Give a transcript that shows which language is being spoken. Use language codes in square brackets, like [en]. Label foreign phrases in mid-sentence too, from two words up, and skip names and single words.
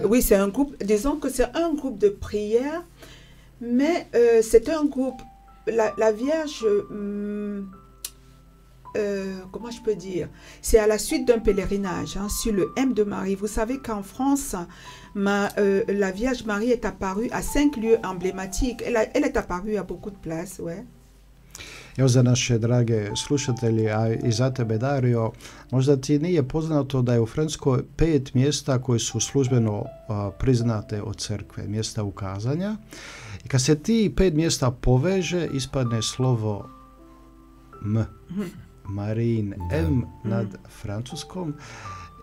[fr] Oui, c'est un groupe, disons que c'est un groupe de prière, mais c'est un groupe, la Vierge, comment je peux dire, c'est à la suite d'un pèlerinage sur le M de Marie. Vous savez qu'en France, la Vierge Marie est apparue à 5 lieux emblématiques. Elle est apparue à beaucoup de places, ouais. [hr] Evo za naše drage slušatelji, a i za tebe, Dario, možda ti nije poznato da je u Francuskoj 5 mjesta koje su službeno priznate od crkve, mjesta ukazanja. I kad se ti 5 mjesta poveže, ispadne slovo M, Marin, M nad francuskom.